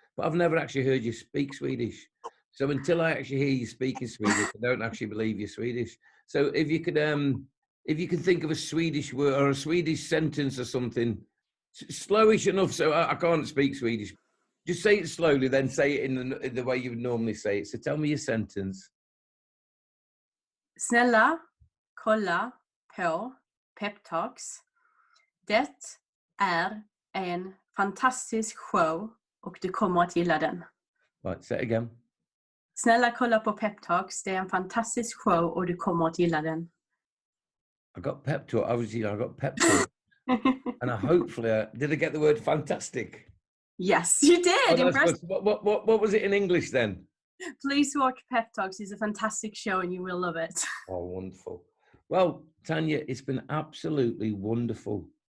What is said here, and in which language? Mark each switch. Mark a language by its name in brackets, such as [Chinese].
[English] But I've never actually heard you speak Swedish. So until I actually hear you speaking Swedish, I don't actually believe you're Swedish. So if you could think of a Swedish word or a Swedish sentence or something, slowish enough so I can't speak Swedish. Just say it slowly, then say it in the way you would normally say it. So tell me your sentence. [Swedish] Snälla, kolla på peptalks. Det är en fantastisk show och du kommer att gilla den. [English] Right, say it again. [Swedish] Snälla, kolla på peptalks. Det är en fantastisk show och du kommer att gilla den. [English] I got pep talk. Obviously, I got pep talk. And hopefully, did I get the word fantastic? Yes, you did. Oh, what was it in English then? Please watch Pep Talks. It's a fantastic show and you will love it. Oh, wonderful. Well, Tanja, it's been absolutely wonderful.